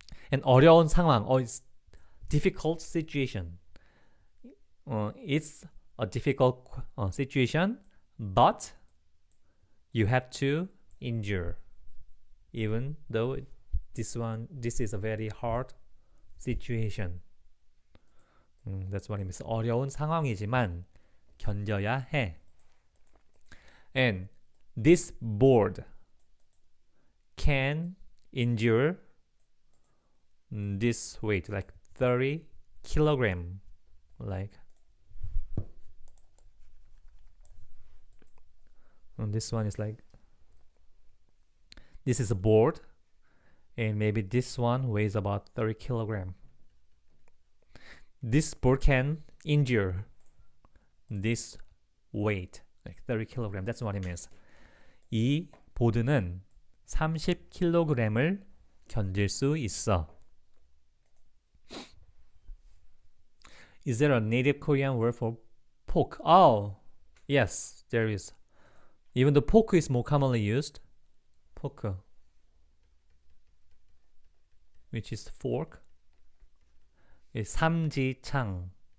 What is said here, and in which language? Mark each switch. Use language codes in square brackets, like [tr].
[en] And [ko] 어려운 상황, [en] it's difficult situation. It's a difficult situation, but you have to endure, even though this is a very hard situation. That's what it means. [ko] 어려운 상황이지만 견뎌야 해. [en] And this board can endure this weight, like 30 kilogram, like and this one is like, this is a board, and maybe this one weighs about 30 kilogram. This board can endure this weight, like 30 kilogram. That's what it means. [ko] 이 보드는 30kg을 견딜 수 있어. [en] Is there a native Korean word for pork? Oh, yes, there is. Even though pork is more commonly used, pork, which is fork, is 삼지창.